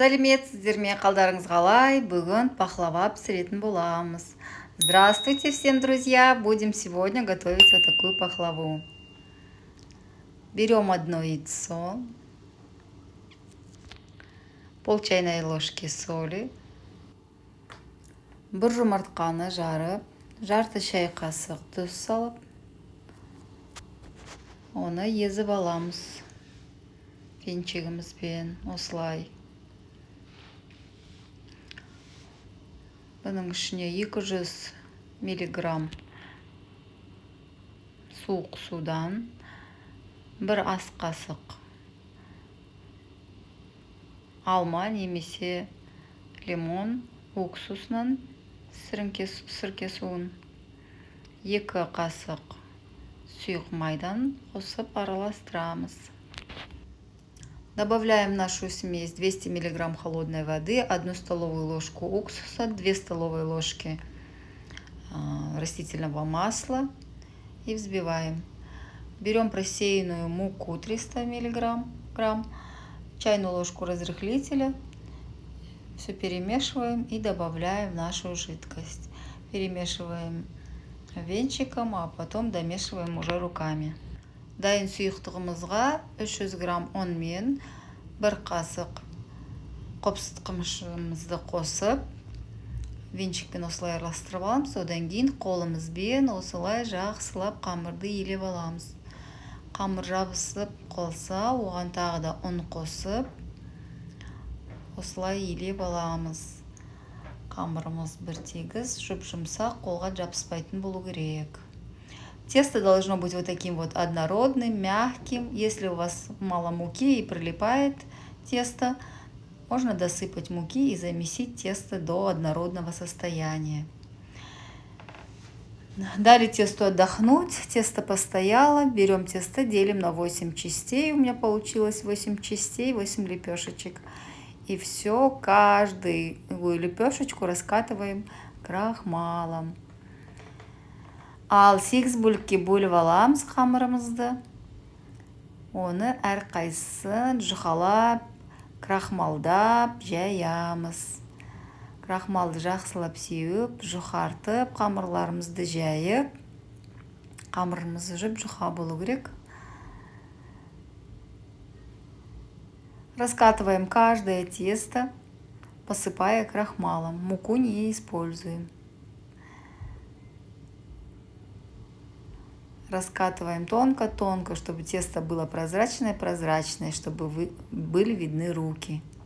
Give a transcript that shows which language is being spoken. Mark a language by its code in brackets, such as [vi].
[kk] Сәлеметсіздер ме, қалдарыңыз қалай? Бүгін пахлава пісіретін боламыз. [ru] Здравствуйте всем, друзья! Будем сегодня готовить вот такую пахлаву. Берем одно яйцо, пол чайной ложки соли, [kk] бір жұмыртқаны жарып, жарты шай қасық тұз салып, оны езіп аламыз венчигімізбен осылай. Бұның ішіне 200 миллиграмм суық судан бір ас қасық алма немесе лимон уксусынан сірке суын, 2 қасық сұйық майдан қосып араластырамыз. [ru] Добавляем в нашу смесь 200 мг холодной воды, 1 столовую ложку уксуса, 2 столовые ложки растительного масла и взбиваем. Берем просеянную муку 300 мг, чайную ложку разрыхлителя, все перемешиваем и добавляем в нашу жидкость. Перемешиваем венчиком, а потом домешиваем уже руками. [kk] Дайын сұйықтығымызға 300 грамм ұн мен 1 қасық қопсытқышымызды қосып, венчикпен осылай араластырып аламыз. Одан кейін қолымызбен осылай жақсылап қамырды елеп аламыз. Қамыр жабысып қалса, оған тағы да ұн қосып, осылай елеп аламыз. Қамырымыз бір тегіс, жұп-жұмсақ, қолға жабыспайтын болу керек. [ru] Тесто должно быть вот таким вот однородным, мягким. Если у вас мало муки и прилипает тесто, можно досыпать муки и замесить тесто до однородного состояния. Дали тесту отдохнуть, тесто постояло. Берем тесто, делим на 8 частей. У меня получилось 8 частей, 8 лепешечек. И все, каждую лепешечку раскатываем крахмалом. [kk] Ал 8 бөлікке бөліп аламыз қамырымызды. Оны әрқайсысын жұқалап, крахмалдап жаямыз. Крахмалды жақсылап сеуіп, жұқартып, қамырларымызды жайып, қамырымыз жұп-жұқа болу керек. [ru] Раскатываем каждое тесто, посыпая крахмалом. Муку не используем. Раскатываем тонко-тонко, чтобы тесто было прозрачное, чтобы были видны руки.